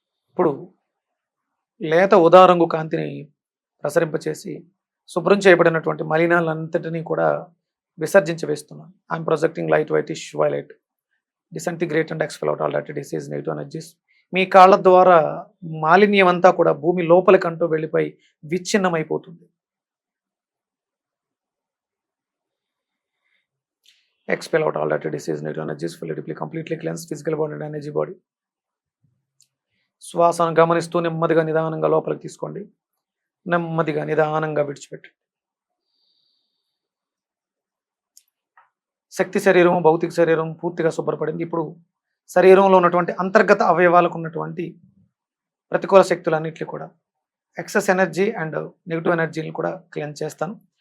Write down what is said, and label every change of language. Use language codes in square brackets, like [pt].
[te] ఇప్పుడు లేత ఉదారంగు కాంతిని ప్రసరింపచేసి శుభ్రం చేయబడినటువంటి మలినాలంతటినీ కూడా విసర్జించి వేస్తున్నాను. [en] I'm projecting light whitish violet, disintegrate and expel out all that disease, negative energies. [te] మీ కాళ్ళ ద్వారా మాలిన్యం అంతా కూడా భూమి లోపలికంటూ వెళ్ళిపోయి విచ్ఛిన్నమైపోతుంది. [en] Expel out all that disease, negative energies, fully, deeply, completely cleanse physical body and energy body. [te] శ్వాసను గమనిస్తూ నెమ్మదిగా నిదానంగా లోపలికి తీసుకోండి. నెమ్మదిగా నిదానంగా విడిచిపెట్టండి. శక్తి శరీరం, భౌతిక శరీరం పూర్తిగా శుభ్రపడింది. ఇప్పుడు శరీరంలో ఉన్నటువంటి అంతర్గత అవయవాలకు ఉన్నటువంటి ప్రతికూల శక్తులన్నింటినీ కూడా, [en] excess energy and negative ఎనర్జీని [te] కూడా క్లెన్స్ చేస్తాను.